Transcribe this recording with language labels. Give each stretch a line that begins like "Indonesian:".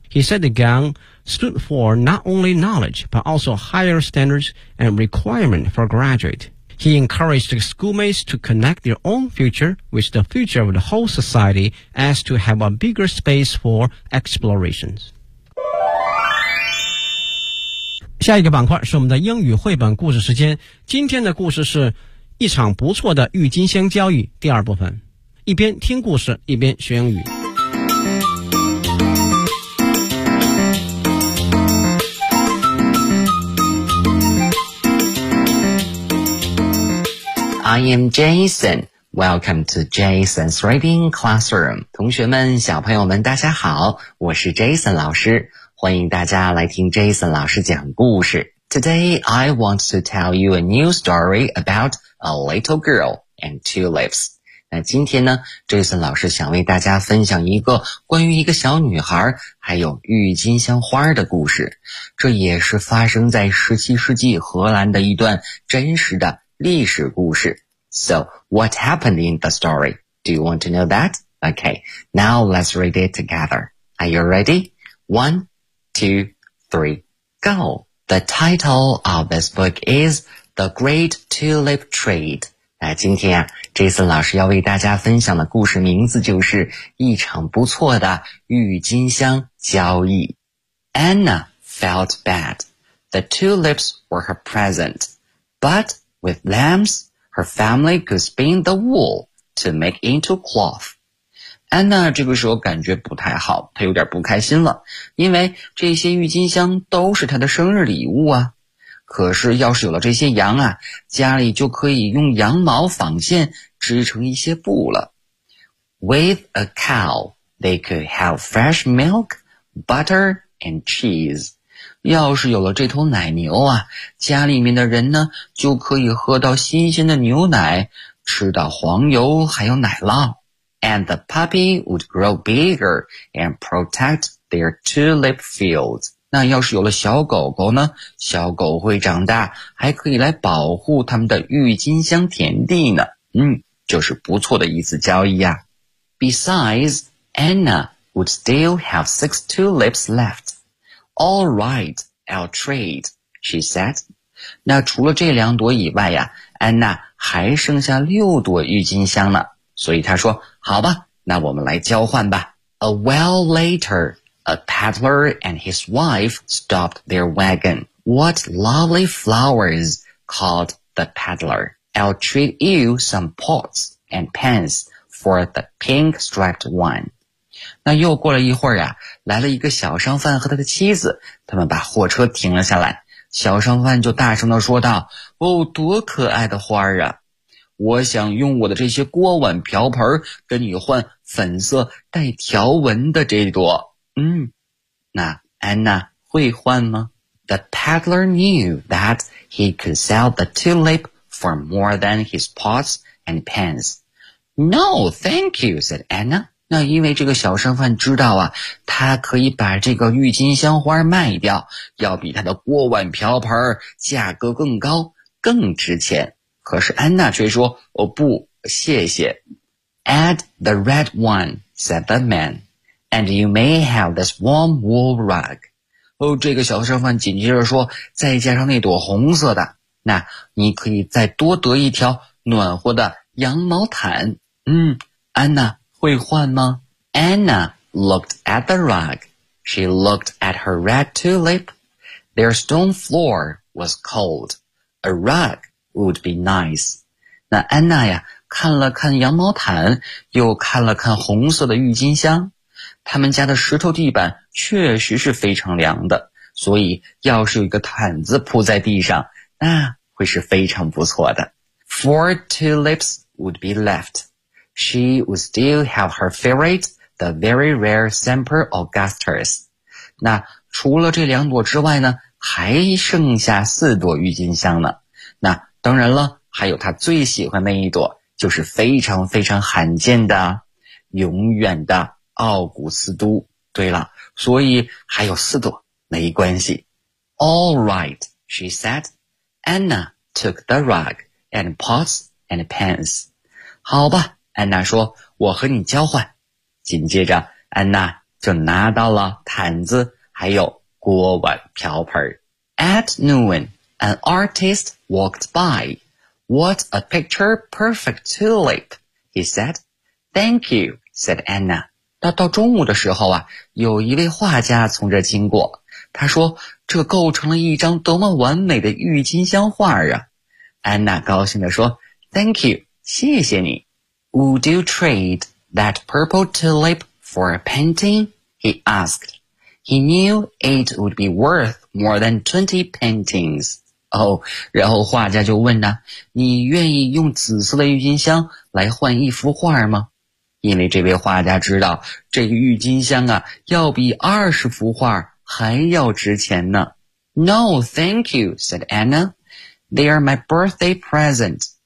English: He said the gang stood for not only knowledge, but also higher standards and requirement for graduate. He encouraged the schoolmates to connect their own future with the future of the whole society as to have a bigger space for explorations.
Chinese: 下一个板块是我们的英语绘本故事时间。今天的故事是一场不错的郁金香交易第二部分。一边听故事，一边学英语。
English: I am Jason. Welcome to Jason's Reading Classroom.
Chinese: 同学们，小朋友们，大家好，我是 Jason 老师，欢迎大家来听 Jason 老师讲故事。
English: Today, I want to tell you a new story about a little girl and tulips.
Chinese: 那今天呢 ,Jason 老师想为大家分享一个关于一个小女孩还有郁金香花的故事。这也是发生在17世纪荷兰的一段真实的历史故事。
English: So, what happened in the story? Do you want to know that? Okay, now let's read it together. Are you ready? One, two, three, go! The title of this book is The Great Tulip Trade.
Chinese: 那今天啊 ,Jason 老师要为大家分享的故事名字就是一场不错的郁金香交易。
English: Anna felt bad. The tulips were her present. But,With lambs, her family could spin the wool to make into cloth.
Chinese: Anna 这个时候感觉不太好，她有点不开心了，因为这些郁金香都是她的生日礼物啊。可是要是有了这些羊啊，家里就可以用羊毛纺线织成一些布了。
English: With a cow, they could have fresh milk, butter, and cheese.
Chinese: 要是有了这头奶牛啊，家里面的人呢就可以喝到新鲜的牛奶，吃到黄油还有奶酪。
English: And the puppy would grow bigger and protect their tulip fields.
Chinese: 那要是有了小狗狗呢，小狗会长大，还可以来保护他们的郁金香田地呢。就是不错的一次交易啊。
English: Besides, Anna would still have 6 tulips left. All right, I'll trade, she said.
Chinese: 那除了这两朵以外呀，安娜还剩下六朵郁金香了。所以她说，好吧，那我们来交换吧。
English: A while later, A peddler and his wife stopped their wagon. What lovely flowers, called the peddler. I'll treat you some pots and pans for the pink striped one.
Chinese: 那又过了一会儿啊，来了一个小商贩和他的妻子，他们把货车停了下来。小商贩就大声地说道，哦，多可爱的花啊，我想用我的这些锅碗瓢盆跟你换粉色带条纹的这朵。那安娜会换吗？
English: The peddler knew that he could sell the tulip for more than his pots and pans. No, thank you, said Anna.
Chinese: 那因为这个小商贩知道啊，他可以把这个郁金香花卖掉，要比他的锅碗瓢盆价格更高，更值钱。可是安娜却说，哦不，谢谢。
English: Add the red one, said the man, and you may have this warm wool rug.
Chinese: 哦，这个小商贩紧接着说，再加上那朵红色的，那你可以再多得一条暖和的羊毛毯。安娜会换吗？
English: Anna looked at the rug. She looked at her red tulip. Their stone floor was cold. A rug. Would be nice.
Chinese: 那安娜呀，看了看羊毛毯，又看了看红色的郁金香。他们家的石头地板确实是非常凉的，所以要是有一个毯子铺在地上，那会是非常不错的。
English: Four tulips would be left. She would still have her favorite, the very rare Semper Augustus.
Chinese: 那除了这两朵之外呢，还剩下四朵郁金香呢。那当然了，还有他最喜欢那一朵，就是非常非常罕见的永远的奥古斯都。对了，所以还有四朵没关系。
English: All right, she said. Anna took the rug and pots and pans.
Chinese: 好吧，安娜说，我和你交换。紧接着安娜就拿到了毯子还有锅碗瓢盆。
English: At noon,An artist walked by. What a picture perfect tulip, he said. Thank you, said Anna.
Chinese: 到中午的时候啊，有一位画家从这经过。他说，这构成了一张多么完美的郁金香画啊。 Anna 高兴地说，
English: Thank you,
Chinese: 谢谢你。
English: Would you trade that purple tulip for a painting? He asked. He knew it would be worth more than 20 paintings.
Chinese: 哦，然后画家就问呢，你愿意用紫色的郁金香来换一幅画吗？因为这位画家知道这个郁金香啊要比20幅画还要值钱呢。
English: No, thank you, said Anna. They are my birthday present.